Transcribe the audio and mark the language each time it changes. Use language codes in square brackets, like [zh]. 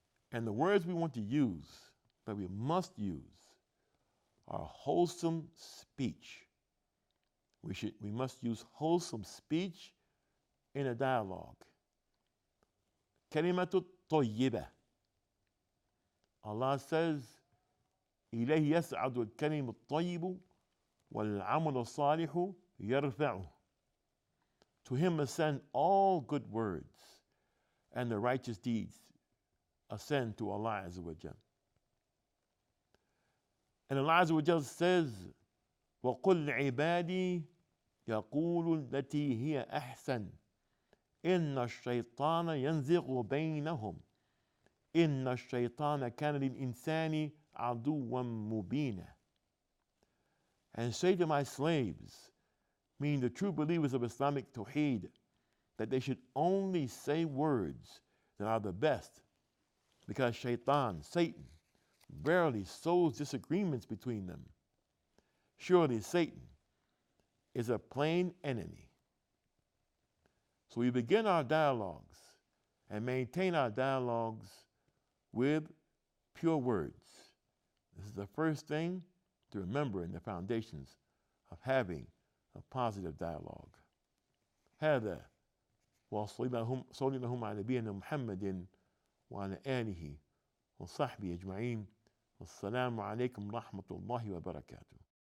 [en] And the words we want to use, that we must use, are wholesome speech. We must use wholesome speech in a dialogue. [ar] Kalimatu tayyibah. [en] Allah says, [ar] إليه يسعد الكلم الطيب والعمل الصالح يرفعه. [en] To him ascend all good words, and the righteous deeds ascend to Allah Azza wa Jal. And Allah Azza wa Jal says, [ar] وَقُلْ عِبَادِي يَقُولُ الَّتِي هِيَ أَحْسَنُ إِنَّ الشَّيْطَانَ يَنزِغُ بَيْنَهُمْ إِنَّ الشَّيْطَانَ كَانَ لِلْإِنسَانِ عَدُوًّا مُبِينًا. [en] And say to my slaves, meaning the true believers of Islamic Tawheed, that they should only say words that are the best, because Shaitan, Satan, rarely sows disagreements between them. Surely Satan is a plain enemy. So we begin our dialogues and maintain our dialogues with pure words. This is the first thing to remember in the foundations of having a positive dialogue. [ar] هذا وصلى اللهم على نبينا محمد وعلى آله وصحبه أجمعين. والسلام عليكم ورحمة الله وبركاته.